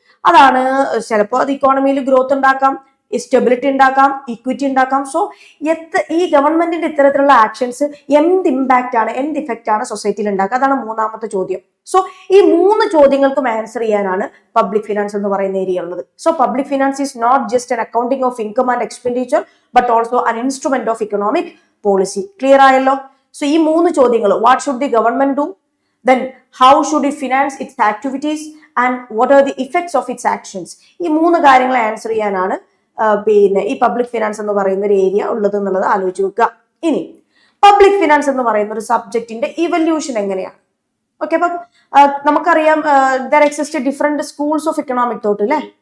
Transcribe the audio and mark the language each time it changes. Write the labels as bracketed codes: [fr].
[ml] അതാണ് ചിലപ്പോൾ അത് ഇക്കോണമിയിൽ ഗ്രോത്ത് ഉണ്ടാക്കാം, സ്റ്റെബിലിറ്റി ഉണ്ടാക്കാം, ഇക്വിറ്റി ഉണ്ടാക്കാം. സോ ഈ ഗവൺമെന്റിന്റെ ഇത്തരത്തിലുള്ള ആക്ഷൻസ് എന്ത് ഇമ്പാക്റ്റ് ആണ്, എന്ത് ഇഫക്റ്റ് ആണ് സൊസൈറ്റിയിൽ ഉണ്ടാക്കുക? അതാണ് 3ാമത്തെ ചോദ്യം. സോ ഈ 3 ചോദ്യങ്ങൾക്കും ആൻസർ ചെയ്യാനാണ് പബ്ലിക് ഫിനാൻസ് എന്ന് പറയുന്ന ഏരിയ ഉള്ളത്. [en] So public finance is not just an accounting of income and expenditure but also an instrument of economic policy. Clear ആയല്ലോ? [ml] സോ ഈ 3 ചോദ്യങ്ങൾ, [en] What should the government do, then how should it finance its activities, and what are the effects of its actions? [ml] ഈ 3 കാര്യങ്ങൾ answer ചെയ്യാനാണ് പിന്നെ ഈ public finance എന്ന് പറയുന്ന ഒരു ഏരിയ ഉള്ളത് എന്നുള്ളത് ആലോചിച്ച് വെക്കുക. ഇനി പബ്ലിക് ഫിനാൻസ് എന്ന് പറയുന്ന ഒരു സബ്ജക്റ്റിന്റെ ഇവല്യൂഷൻ എങ്ങനെയാണ്? [en] okay, [ml] അപ്പം നമുക്കറിയാം [en] There exist different schools of economic thought അല്ലേ?